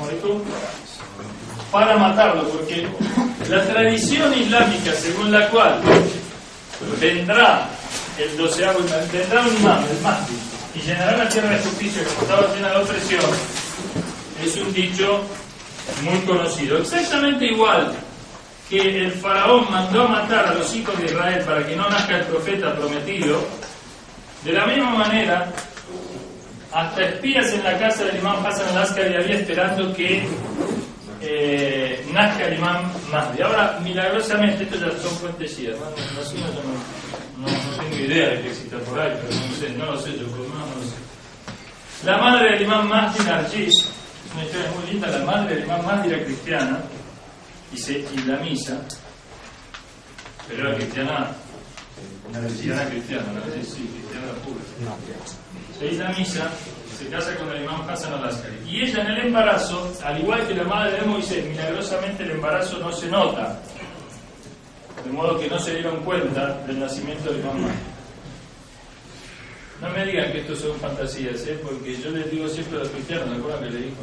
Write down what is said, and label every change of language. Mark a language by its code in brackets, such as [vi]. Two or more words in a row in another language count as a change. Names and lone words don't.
[es] para matarlo, porque la tradición islámica según la cual vendrá el 12º, vendrá un imam, el Mahdi, y llenará la tierra de justicia como estaba llena de opresión, es un dicho muy conocido. Exactamente igual que el faraón mandó a matar a los hijos de Israel para que no nazca el profeta prometido, de la misma manera hasta espías en la casa del imam Hasan al-Askari había esperando que nazca el imam Mahdi. Ahora, milagrosamente, esto ya son fuentes shias, no tengo idea de que exista por ahí, pero no lo sé, yo por lo menos no lo sé. La madre del imam Mahdi, Narjis, es una historia muy linda. La madre del imam Mahdi era cristiana y la misa, pero era cristiana cristiana, cristiana pura. Se hizo la misa, se casa con el imam Hasan al-Askari, y ella en el embarazo, al igual que la madre de Moisés, milagrosamente el embarazo no se nota, de modo que no se dieron cuenta del nacimiento del imam Mahdi. No me digan que esto son fantasías, porque yo les digo siempre a los cristianos, ¿se acuerdan que le dijo?